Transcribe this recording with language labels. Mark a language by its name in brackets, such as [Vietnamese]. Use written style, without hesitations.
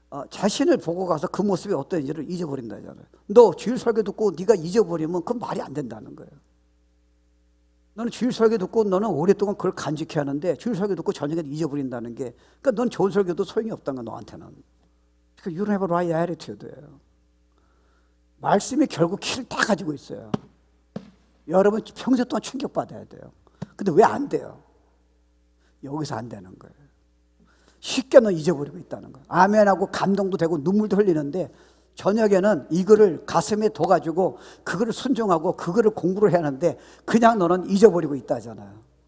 [Korean] 자신을 보고 가서 그 모습이 어떤지를 잊어버린다잖아요. 너 주일 설교 듣고 네가 잊어버리면 그건 말이 안 된다는 거예요. 너는 주일 설교 듣고 너는 오랫동안 그걸 간직해야 하는데 주일 설교 듣고 저녁에 잊어버린다는 게, 그러니까 넌 좋은 설교도 소용이 없다는 거야, 너한테는. [English] You don't have a right attitude예요. [Korean] 말씀이 결국 키를 다 가지고 있어요. 여러분 평생 동안 충격받아야 돼요. 근데 왜 안 돼요? 여기서 안 되는 거예요. 쉽게 너 잊어버리고 있다는 거예요. 아멘하고 감동도 되고 눈물도 흘리는데 저녁에는 이거를 가슴에 둬가지고 그거를 순종하고 그거를 공부를 해야 하는데 그냥 너는 잊어버리고 있다잖아요.